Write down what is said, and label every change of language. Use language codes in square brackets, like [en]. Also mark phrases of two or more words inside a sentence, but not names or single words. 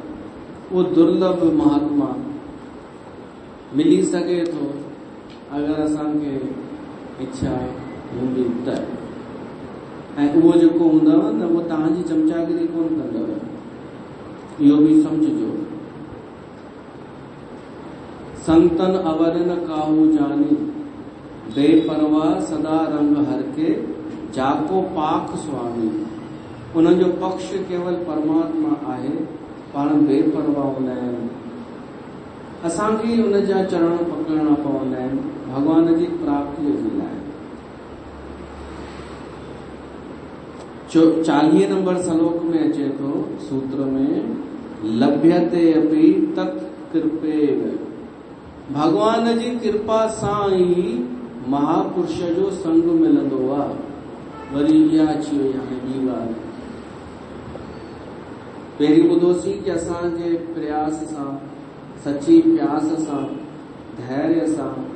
[sd] उहो दुर्लभ महात्मा मिली सघे थो अगरि असांखे इच्छा हूंदी त। ऐं उहो जेको हूंदव न, उहो तव्हांजी चमचागिरी कोन कंदव, इहो बि सम्झिजो। [pa] ਸੰਤਨ ਅਵਰ ਨ ਕਾਹੂ ਜਾਨੀ, ਬੇਪਰਵਾਹ ਸਦਾ ਰੰਗ ਹਰ ਕੇ, ਜਾਕੋ ਪਾਖ ਸੁਆਮੀ। [sd] उन्हनि जो पक्ष केवल परमात्मा आहे, पाण बेपरवाह हूंदा आहिनि। असांखे उन जा चरण पकड़ना पवंदा आहिनि भॻवान जी प्राप्तीअ जे लाइ। 40 नंबर श्लोक में अचे थो सूत्र में, [sa] लभ्यते अपि तत् कृपेव। [sd] भगवान जी कृपा सां ई महापुरुष जो संग मिलंदो आहे। वरी इहा अची वई हाणे ॿी ॻाल्हि। पहिरीं ॿुधोसीं कि असांजे प्रयास सां, सची प्यास सां, धैर्य सां।